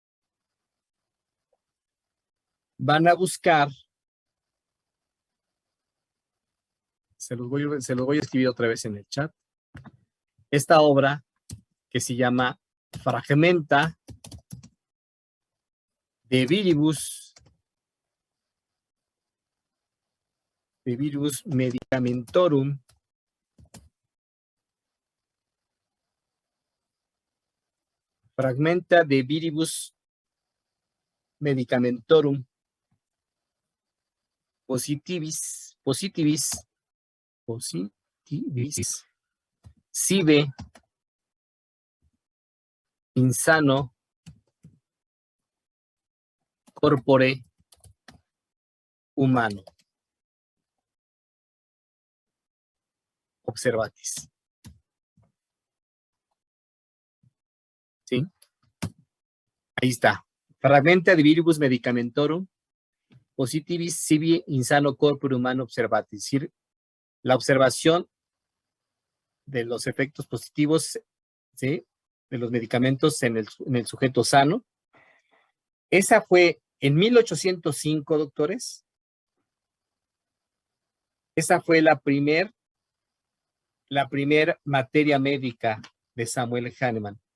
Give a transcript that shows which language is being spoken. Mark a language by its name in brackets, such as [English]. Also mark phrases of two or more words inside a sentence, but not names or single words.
[Spanish] Van a buscar, se los voy a escribir otra vez en el chat, esta obra que se llama Fragmenta de Viribus Medicamentorum Fragmenta de Viribus Medicamentorum Positivis sive insano corpore humano. Observatis. ¿Sí? Ahí está. Fragmenta de Viribus Medicamentorum Positivis sibi insano corpore humano observatis. Es decir, la observación de los efectos positivos, ¿sí?, de los medicamentos en el sujeto sano. Esa fue en 1805, doctores. Esa fue la primer materia médica de Samuel Hahnemann.